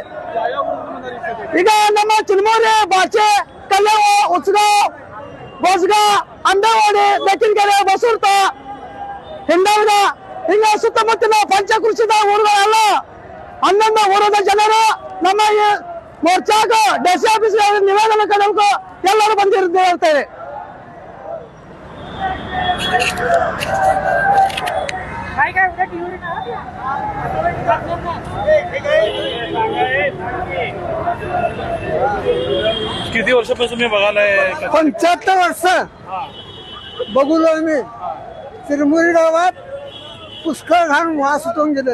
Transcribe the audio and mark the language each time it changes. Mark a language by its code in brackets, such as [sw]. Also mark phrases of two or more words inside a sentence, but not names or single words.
[kn] ಈಗ ನಮ್ಮ ಚಿರಮೂರಿ ಬಾಚೆ ಕಲ್ಯಾಣ ಉತ್ಸಗಾವ್ ಬೋಸ್ಗಾ ಅಂದವಾಡಿ ಬೆಕ್ಕಿನಕೆರೆ ಬಸೂರ್ತ ಹಿಂಡಲ್ಗ ಹಿಂಗ ಸುತ್ತಮುತ್ತಲ ಪಂಚಕೃಷಿದ ಊರುಗಳೆಲ್ಲ 11 ಊರದ ಜನರು ನಮ್ಮ ಈ ಮೋರ್ಚಾಗ [en] DC office [kn] ನಿವೇದನೆ ಕೊಡಬೇಕು ಎಲ್ಲರೂ ಬಂದಿರ್ತೇವೆ. [mr] किती वर्षापासून मी बघायला 75 वर्ष बघून मी चिरमुरी गावात पुष्कळ घाण वास उठून गेले.